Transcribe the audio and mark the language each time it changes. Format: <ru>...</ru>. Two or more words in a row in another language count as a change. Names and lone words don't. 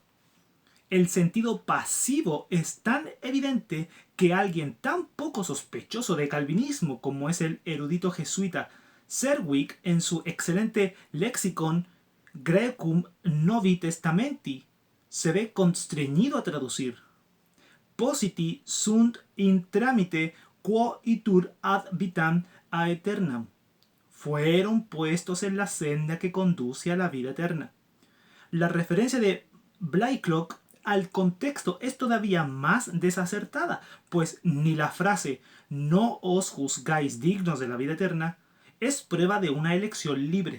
<es>El sentido pasivo es tan evidente que alguien tan poco sospechoso de calvinismo como es el erudito jesuita Serwick, en su excelente Lexicon Graecum Novi Testamenti, se ve constreñido a traducir:</es> <la>positi sunt in tramite quo itur ad vitam aeternam.</la> <es>Fueron puestos en la senda que conduce a la vida eterna. La referencia de Blaiklock al contexto es todavía más desacertada, pues ni la frase "no os juzgáis dignos de la vida eterna" es prueba de una elección libre.</es>